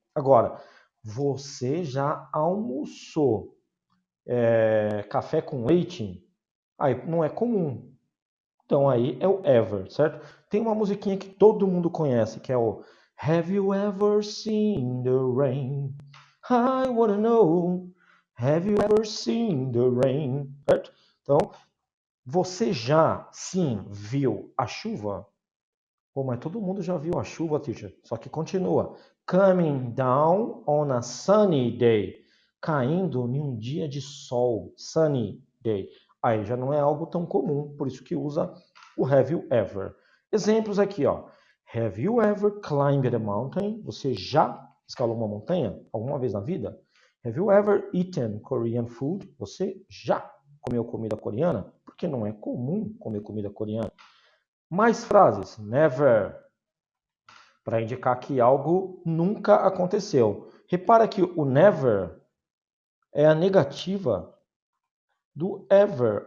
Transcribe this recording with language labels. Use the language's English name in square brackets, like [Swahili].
[Portuguese] Agora, você já almoçou café com leite? Aí não é comum. Então aí é o ever, certo? Tem uma musiquinha que todo mundo conhece, que é o [English] Have you ever seen the rain? I wanna know. Have you ever seen the rain? [Portuguese] Certo? Então, você já, sim, viu a chuva? Pô, mas todo mundo já viu a chuva, teacher. Só que continua. [English] Coming down on a sunny day. [Portuguese] Caindo em um dia de sol. Sunny day. Aí já não é algo tão comum, por isso que usa o have you ever. Exemplos aqui, ó. [English] Have you ever climbed a mountain? [Portuguese] Você já escalou uma montanha alguma vez na vida? [English] Have you ever eaten Korean food? [Portuguese] Você já comeu comida coreana? Porque não é comum comer comida coreana. Mais frases. Never, para indicar que algo nunca aconteceu. Repara que o never é a negativa do ever.